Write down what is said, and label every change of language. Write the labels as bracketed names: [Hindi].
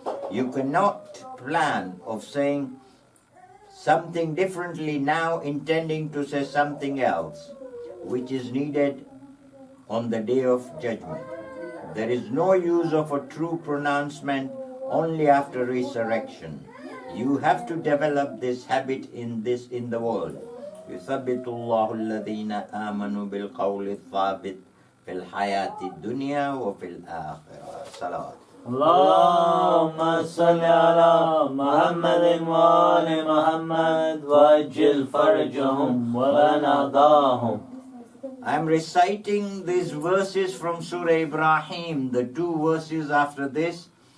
[English] You cannot plan of saying something differently now intending to say something else, which is needed on the day of judgment. There is no use of a true pronouncement only after resurrection. You have to develop this habit in the world. [Arabic] يثبت الله الذين آمنوا بالقول الثابت في الحياة الدنيا وفي الآخرة. صلوات. اللهم صل على محمد وآل محمد وعجل فرجهم ولناداهم. [English] I'm reciting these verses from Surah Ibrahim, the two verses after this.